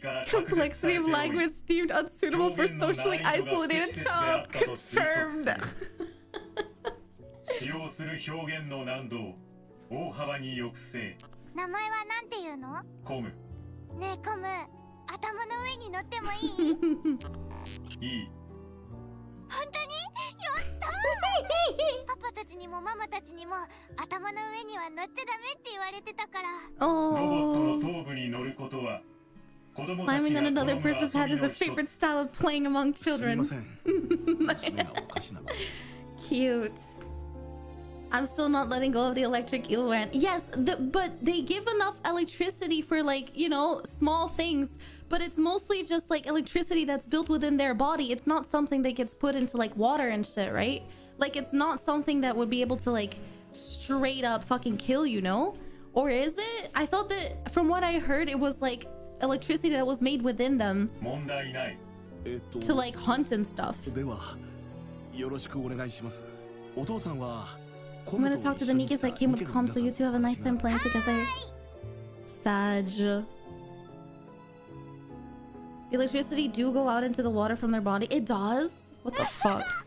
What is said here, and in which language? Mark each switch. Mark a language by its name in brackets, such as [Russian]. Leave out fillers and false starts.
[English] Complexity of language deemed unsuitable for socially isolated child. Confirmed. [Japanese] 使用する表現の難度を大幅に抑制。名前はなんていうの？コム。ねえコム、頭の上に乗ってもいい？いい。本当に？やったー！パパたちにもママたちにも頭の上には乗っちゃダメって言われてたから。ロボットの頭部に乗ることは子供たち [English] Climbing [Japanese] が [English] on another person's head is a favorite style of playing among children. [Japanese] すみません。娘がおかしなの。 [English] Cute. I'm still not letting go of the electric eel van. Yes, but they give enough electricity for, like, you know, small things. But it's mostly just like electricity that's built within their body. It's not something that gets put into like water and shit, right? Like, it's not something that would be able to like straight up fucking kill you, no? Or is it? I thought that from what I heard, it was like electricity that was made within them [Japanese] 問題ない。 [English] to like hunt and stuff. [Japanese] ではよろしくお願いします。お父さんは [English] I'm gonna talk to the Nikkes that came with comms so you two have a nice time playing together. Sag. Electricity do go out into the water from their body? It does? What the fuck?